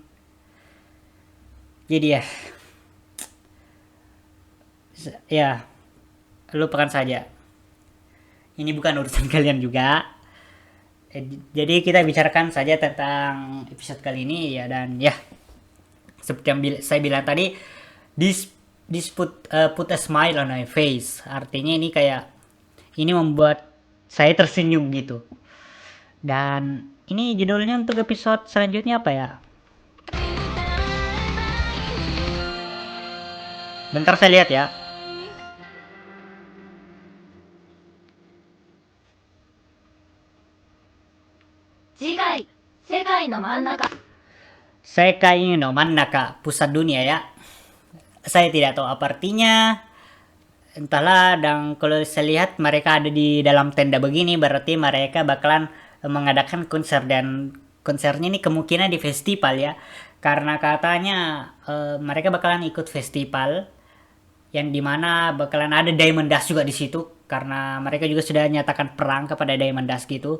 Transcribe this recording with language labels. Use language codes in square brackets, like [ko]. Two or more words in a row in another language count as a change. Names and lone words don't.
[id] Jadi ya lupakan saja. Ini bukan urusan kalian juga. Jadi kita bicarakan saja tentang episode kali ini ya, dan ya seperti yang saya bilang tadi, [en] this put a smile on my face. [id] Artinya ini kayak ini membuat saya tersenyum gitu. Dan ini judulnya untuk episode selanjutnya apa ya? Bentar saya lihat ya. [ja] 次回世界の真ん中 Sekai no Mannaka, [id] pusat dunia ya. Saya tidak tahu apa artinya. Entahlah, dan kalau saya lihat mereka ada di dalam tenda begini, berarti mereka bakalan mengadakan konser, dan konsernya ini kemungkinan di festival ya. Karena katanya mereka bakalan ikut festival yang dimana bakalan ada Diamond Dust juga di situ, karena mereka juga sudah nyatakan perang kepada Diamond Dust gitu.